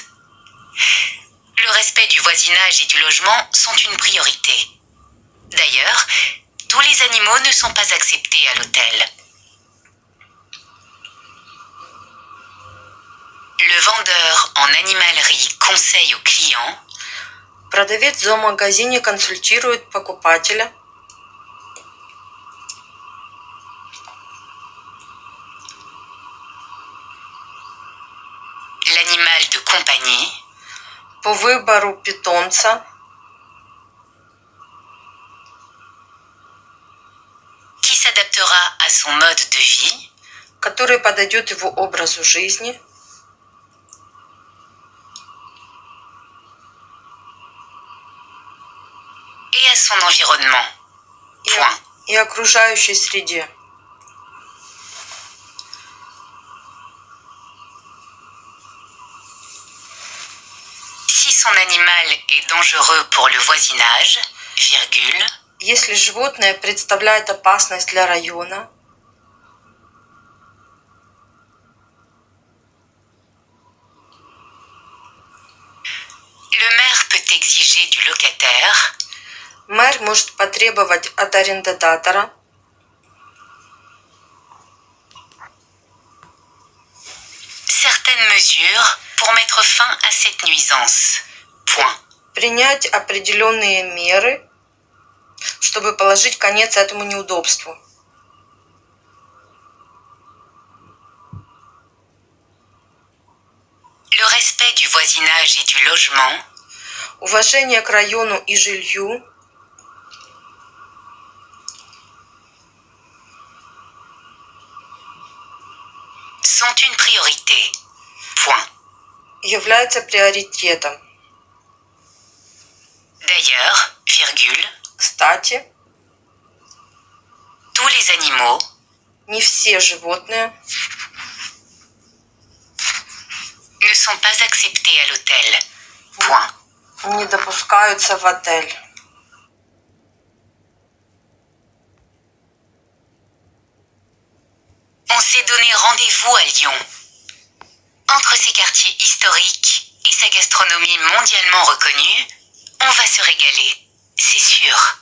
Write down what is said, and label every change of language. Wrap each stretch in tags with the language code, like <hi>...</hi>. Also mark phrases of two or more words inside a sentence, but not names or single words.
<fr>Le respect du voisinage et du logement sont une priorité. D'ailleurs, tous les animaux ne sont pas acceptés à l'hôtel. Le vendeur en animalerie conseille aux clients</fr> <ru>Продавец в зоомагазине консультирует покупателя</ru> <fr>l'animal de compagnie</fr> <ru>по выбору питомца,</ru> <fr>qui s'adaptera à son mode de vie</fr> <ru>который подойдет его образу жизни</ru> <fr>et à son environnement. Point.</fr> <ru>и окружающей среде.</ru> <fr>Si son animal est dangereux pour le voisinage, virgule,</fr> <ru>Если животное представляет опасность для района,</ru> <fr>le maire peut exiger du locataire</fr> <ru>мэр может потребовать от арендодатора</ru> <fr>certaines mesures pour mettre fin à cette nuisance. Point.</fr> <ru>принять определенные меры, чтобы положить конец этому неудобству.</ru> <fr>Le respect du voisinage et du logement</fr> <ru>Уважение к району и жилью.</ru> <fr>Sont une priorité. Point.</fr> <ru>Является приоритетом.</ru> <fr>D'ailleurs, virgule,</fr> <ru>Кстати,</ru> <fr>tous les animaux,</fr> <ru>не все животные</ru> <fr>ne sont pas acceptés à l'hôtel. Point.</fr> <ru>не допускаются в отель.</ru> <fr>On s'est donné rendez-vous à Lyon. Entre ses quartiers historiques et sa gastronomie mondialement reconnue, on va se régaler, c'est sûr.</fr>